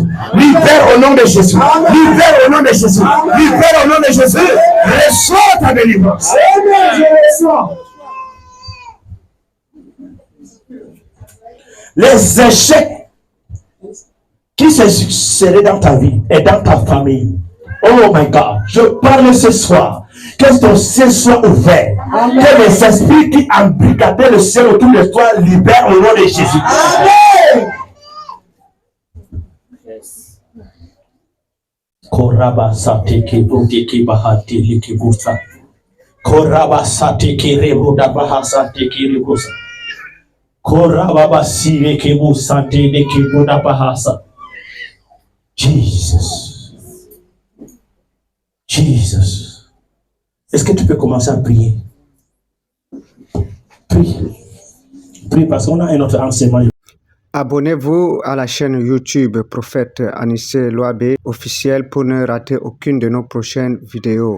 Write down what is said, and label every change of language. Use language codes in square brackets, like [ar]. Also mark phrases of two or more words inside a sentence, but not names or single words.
[fr] Libère au nom de Jésus. Libère au nom de Jésus. Libère au nom de Jésus. Reçois ta délivrance. Les échecs qui se succédaient dans ta vie et dans ta famille. [en] Oh my God, [fr] je parle ce soir. Que ton ciel soit ouvert. Amen. Que les esprits qui embrigadaient le ciel autour de toi libèrent au nom de Jésus. Amen. Koraba sateke boteke bahati likibusa. Koraba sateke reboda bahasa teke ribusa. Koraba basire kebusante likibuda bahasa. Jesus. Est-ce que tu peux commencer à prier? Prie parce qu'on a un autre enseignement. Abonnez-vous à la chaîne YouTube Prophète Anissé Loabé officiel pour ne rater aucune de nos prochaines vidéos.